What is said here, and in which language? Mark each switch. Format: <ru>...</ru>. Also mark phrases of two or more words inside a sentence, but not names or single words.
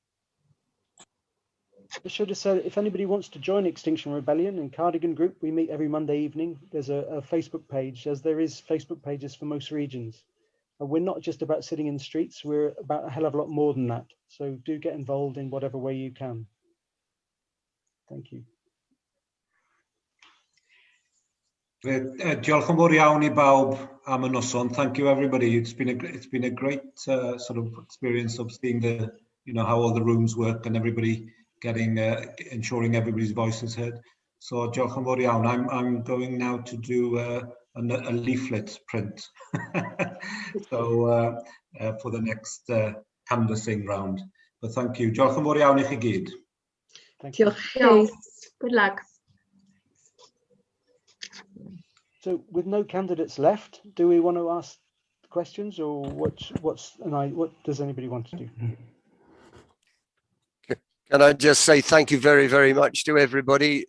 <en>I should have said, if anybody wants to join Extinction Rebellion and Cardigan Group, we meet every Monday evening. There's a Facebook page, as there is Facebook pages for most regions. And we're not just about sitting in the streets, we're about a hell of a lot more than that. So do get involved in whatever way you can. Thank you.</en> <cy>Diolch yn fawr iawn I bawb am y noson.</cy> <en>Thank you everybody. It's been a great sort of experience of seeing how all the rooms work and everybody getting ensuring everybody's voice is heard.</en> <cy>So diolch yn fawr iawn.</cy> <en>I'm going now to do a leaflet print. So for the next canvassing round. But thank you.</en> <cy>Diolch yn fawr iawn I chi gyd. Diolch.</cy> <en>Good luck. So with no candidates left, do we want to ask questions, or what does anybody want to do? Can I just say thank you very, very much to everybody.</en>